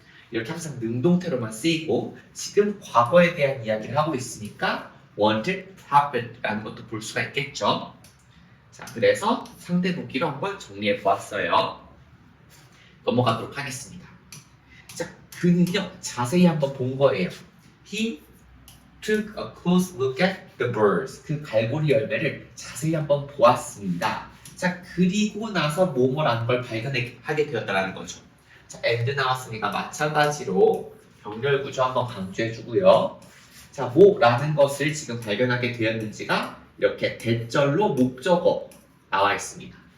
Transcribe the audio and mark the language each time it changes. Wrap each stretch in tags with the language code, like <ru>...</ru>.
<ko>이렇게 항상 능동태로만 쓰이고 지금 과거에 대한 이야기를 하고 있으니까 wanted happened라는 것도 볼 수가 있겠죠. 자, 그래서 상대 보기로 한번 정리해 보았어요. 넘어가도록 하겠습니다. 자, 그는요 자세히 한번 본 거예요.</ko> <en>He took a close look at the birds.</en> <ko>그 갈고리 열매를 자세히 한번 보았습니다. 자, 그리고 나서 뭐뭐라는 걸 발견하게 되었다는 거죠. 자, and 나왔으니까 마찬가지로 병렬 구조 한번 강조해주고요. 자, 뭐라는 것을 지금 발견하게 되었는지가 이렇게 대절로 목적어 나와 있습니다.</ko>